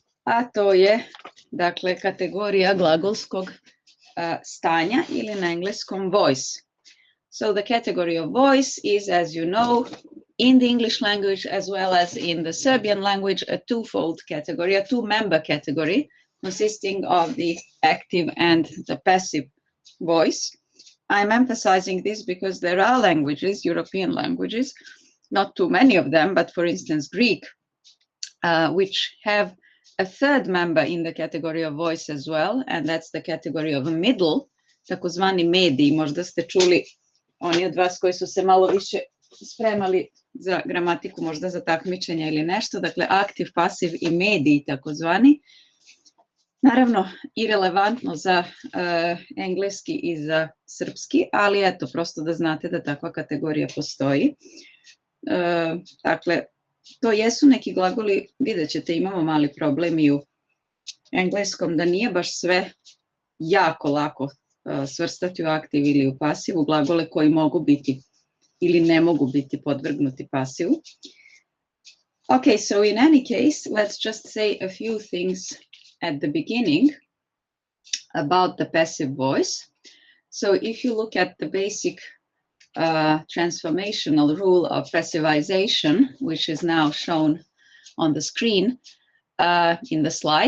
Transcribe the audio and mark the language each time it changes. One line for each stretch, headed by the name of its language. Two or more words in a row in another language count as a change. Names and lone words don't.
Serbian: a to je, dakle, kategorija glagolskog stanja ili na engleskom voice.
English: So the category of voice is, as you know, in the English language as well as in the Serbian language, a twofold category, a two-member category consisting of the active and the passive voice. I'm emphasizing this because there are languages, European languages, not too many of them, but for instance, Greek, which have a third member in the category of voice as well, and that's the category of middle,
Serbian: takozvani mediji. Možda ste čuli, oni od vas koji su se malo više spremali za gramatiku, možda za takmičenja ili nešto, dakle aktiv, pasiv i mediji takozvani. Naravno, irelevantno za engleski i za srpski, ali eto, prosto da znate da takva kategorija postoji. Dakle, to jesu neki glagoli, vidjet ćete, imamo mali problem i u engleskom, da nije baš sve jako lako svrstati u aktiv ili u pasivu, glagole koji mogu biti ili ne mogu biti podvrgnuti pasivu.
English: Okay, so in any case, let's just say a few things at the beginning about the passive voice. So if you look at the basic transformational rule of passivization, which is now shown on the screen in the slide.